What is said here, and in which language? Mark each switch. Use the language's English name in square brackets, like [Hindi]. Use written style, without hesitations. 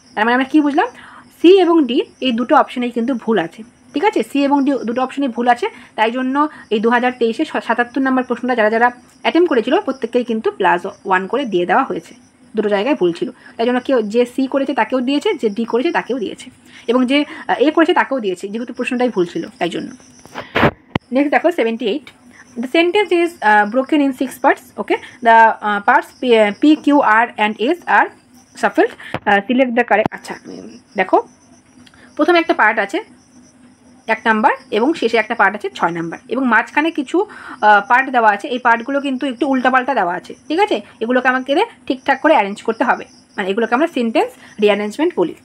[Bangla] তার মানে আমরা কী বুঝলাম, সি এবং ডি এই দুটো অপশনেই কিন্তু ভুল আছে, ঠিক আছে, সি এবং ডি দুটো অপশনেই ভুল আছে, তাই জন্য এই 2023-এ 77 নম্বর প্রশ্নটা যারা অ্যাটেম্প করেছিল প্রত্যেককেই কিন্তু +1 করে দিয়ে দেওয়া হয়েছে, দুটো জায়গায় ভুল ছিল, তাই জন্য কেউ যে সি করেছে তাকেও দিয়েছে, যে ডি করেছে তাকেও দিয়েছে, এবং যে এ করেছে তাকেও দিয়েছে, যেহেতু প্রশ্নটাই ভুল ছিল তাই জন্য। নেক্সট দেখো 78, [English] The sentence is broken in 6 parts. Okay, the parts P, Q, R and S are shuffled. Select the correct. [Bangla] আচ্ছা দেখো, প্রথমে একটা পার্ট আছে 1 নাম্বার এবং শেষে একটা পার্ট আছে 6 নাম্বার, এবং মাঝখানে কিছু পার্ট দেওয়া আছে। এই পার্টগুলো কিন্তু একটু উল্টাপাল্টা দেওয়া আছে, ঠিক আছে? এগুলোকে আমাকে ঠিকঠাক করে অ্যারেঞ্জ করতে হবে, মানে এগুলোকে আমরা সেন্টেন্স রিঅ্যারেঞ্জমেন্ট বলি।